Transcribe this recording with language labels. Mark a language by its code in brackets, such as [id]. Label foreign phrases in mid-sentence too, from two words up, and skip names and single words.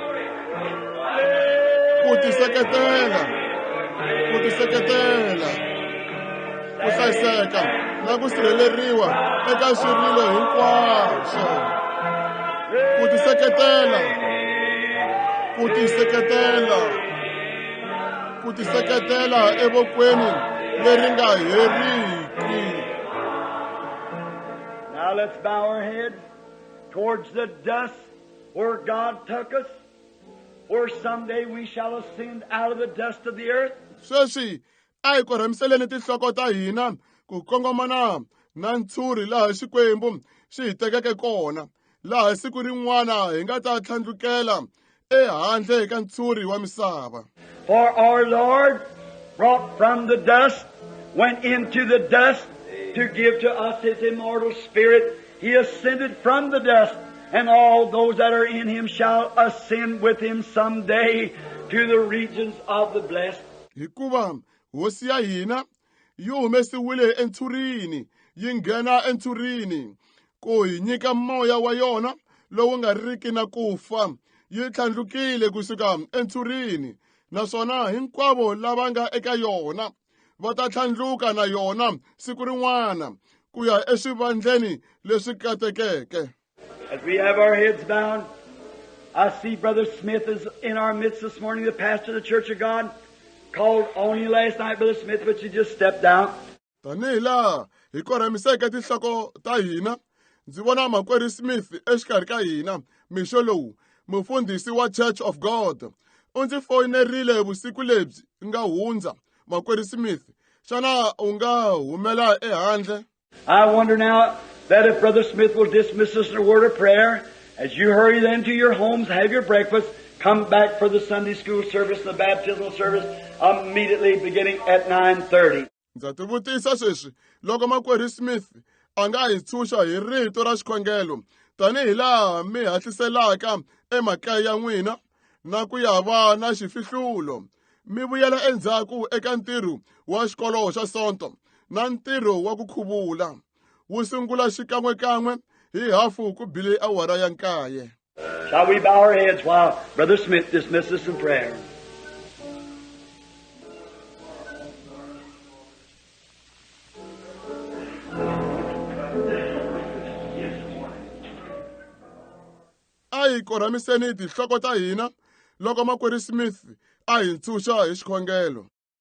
[ts] Ku tiseketela ku hlayiseka na ku sirheleriwa eka swirilo hinkwaswo ku tiseketela evokweni leri nga heriki. [en] Now let's bow our heads towards the dust where God took us, where someday we shall ascend out of the dust of the earth. [ts] Sweswi a hi korhamiseleni tinhloko ta hina ku kongomana na ntshuri laha Xikwembu xi hi tekeke kona, laha siku rin'wana hi nga ta tlhandlukela ehandle ka ntshuri wa misava. [en] For our Lord brought from the dust, went into the dust to give to us His immortal Spirit. He ascended from the dust, and all those that are in Him shall ascend with Him someday to the regions of the blessed. [ts] Hikuva hosi ya hina yi humesiwile entshurini yi nghena entshurini ku hi nyika moya wa yona lowu nga riki na kufa. Yi tlhandlukile kusuka entshurini, naswona hinkwavo lava nga eka yona va ta tlhandluka na yona siku rin'wana ku ya eswivandleni leswi katekeke. [en] As we have our heads bowed, I see Brother Smith is in our midst this morning, the pastor of the Church of God. Called on you last night, Brother Smith, but you just stepped out. [ts] Tanihi laha hi korhamiseke tinhloko ta hina, ndzi vona makwerhu Smith exikarhi ka hina mixo lowu, mufundhisi wa Church of God. U ndzi foyinerile vusiku lebyi nga hundza. Makwerhu Smith, xana u nga humela ehandle? [en] I wonder now that if Brother Smith will dismiss us in a word of prayer, as you hurry then to your homes, have your breakfast, come back for the Sunday school service and the baptismal service immediately beginning at 9:30. [ts] Ndza tivutisa sweswi loko makwerhu Smith a nga hi tshunxa hi rito ra xikhongelo tanihi laha mi hatliselaka emakaya ya n'wina na ku ya va na xifihlulo, mi vuyela endzhaku eka ntirho wa xikolo xa sonto na ntirho wa ku khuvula. Wu sungula xikan'wekan'we hi hafu ku bile awara ya 9. [en] Shall we bow our heads while Brother Smith dismisses us in prayer? [ts] A hi korhamiseni tinhloko ta hina loko makwerhu Smith a hi tshunxa hi xikhongelo.